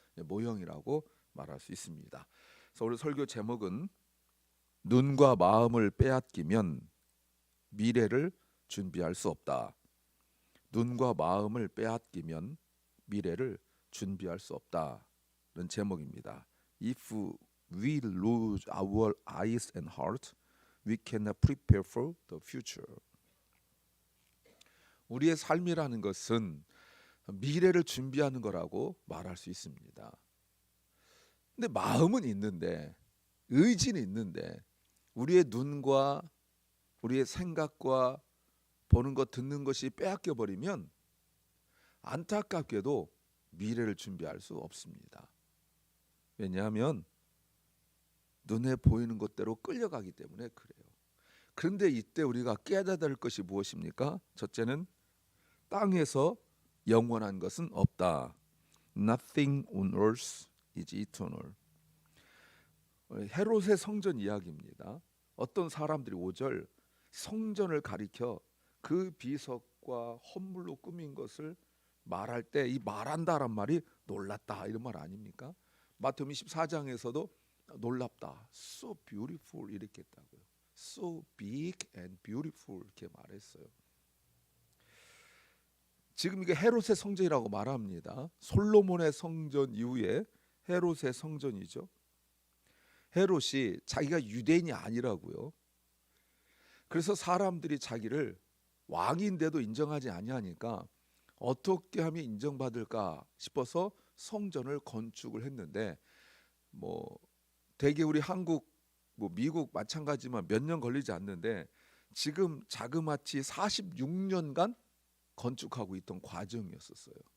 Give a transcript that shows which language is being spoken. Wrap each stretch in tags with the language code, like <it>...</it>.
<ko>모형이라고 말할 수 있습니다. 그래서 오늘 설교 제목은 눈과 마음을 빼앗기면 미래를 준비할 수 없다. 눈과 마음을 빼앗기면 미래를 준비할 수 없다는 제목입니다.</ko> <en>If we lose our eyes and heart, we cannot prepare for the future.</en> <ko>우리의 삶이라는 것은 미래를 준비하는 거라고 말할 수 있습니다. 근데 마음은 있는데, 의지는 있는데, 우리의 눈과 우리의 생각과 보는 것 듣는 것이 빼앗겨 버리면 안타깝게도 미래를 준비할 수 없습니다. 왜냐하면 눈에 보이는 것대로 끌려가기 때문에 그래요. 그런데 이때 우리가 깨달아야 될 것이 무엇입니까? 첫째는 땅에서 영원한 것은 없다.</ko> <en>Nothing on earth is eternal.</en> <ko>헤롯의 성전 이야기입니다. 어떤 사람들이 5절 성전을 가리켜 그 비석과 헌물로 꾸민 것을 말할 때 이 말한다란 말이 놀랐다 이런 말 아닙니까? 마태복음 24장에서도 놀랍다,</ko> <en>so beautiful</en> <ko>이렇게 했다고요.</ko> <en>So big and beautiful</en> <ko>이렇게 말했어요. 지금 이게 헤롯의 성전이라고 말합니다. 솔로몬의 성전 이후에 헤롯의 성전이죠. 헤롯이 자기가 유대인이 아니라고요. 그래서 사람들이 자기를 왕인데도 인정하지 아니하니까 어떻게 하면 인정받을까 싶어서 성전을 건축을 했는데, 대개 우리 한국, 미국 마찬가지지만 몇 년 걸리지 않는데 지금 자그마치 46년간 건축하고 있던 과정이었어요.</ko>